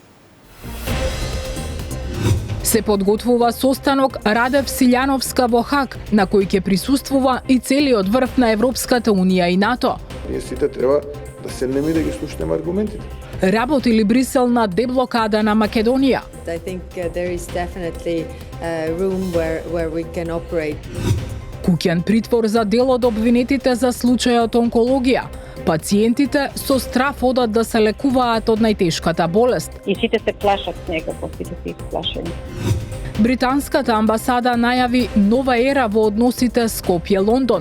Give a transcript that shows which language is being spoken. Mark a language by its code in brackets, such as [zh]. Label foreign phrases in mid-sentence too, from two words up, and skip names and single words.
[mk] Се подготвува состанок Радев Силјановска во Хаг, на кој ќе присуствува и целиот врв на Европската Унија и НАТО. Ние сите треба да седнеме да ги слушнеме аргументите. Работи ли Брисел на деблокада на Македонија? [en] I think there is definitely room where we can operate. [mk] Куќен притвор за дел од обвинетите за случајот онкологија. Пациентите со страф одат да се лекуваат од најтешката болест. И сите се плашат некако, сите се исплашени. Британската амбасада најави нова ера во односите Скопје-Лондон.